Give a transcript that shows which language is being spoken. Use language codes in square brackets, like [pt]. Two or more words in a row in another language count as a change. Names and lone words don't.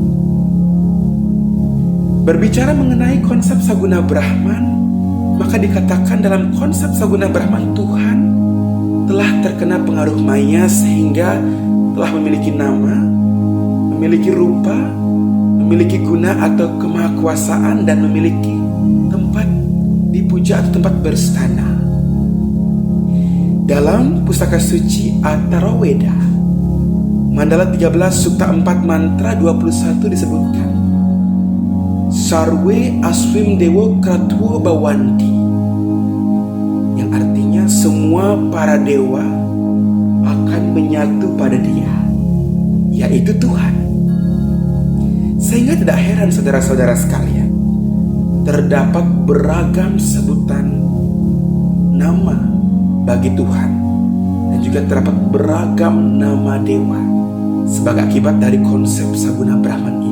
[id] Berbicara mengenai konsep Saguna Brahman, maka dikatakan dalam konsep Saguna Brahman Tuhan telah terkena pengaruh maya sehingga telah memiliki nama, memiliki rupa, memiliki guna atau kemahakuasaan, dan memiliki tempat dipuja atau tempat berstana. Dalam pustaka suci Atharvaveda Mandala 13 Sukta 4 Mantra 21 disebutkan, [sa] Sarwe aswim dewo kratwo bawanti, [id] yang artinya semua para dewa akan menyatu pada dia, yaitu Tuhan. Sehingga tidak heran saudara-saudara sekalian, terdapat beragam sebutan nama bagi Tuhan, dan juga terdapat beragam nama dewa sebagai akibat dari konsep Saguna Brahman ini.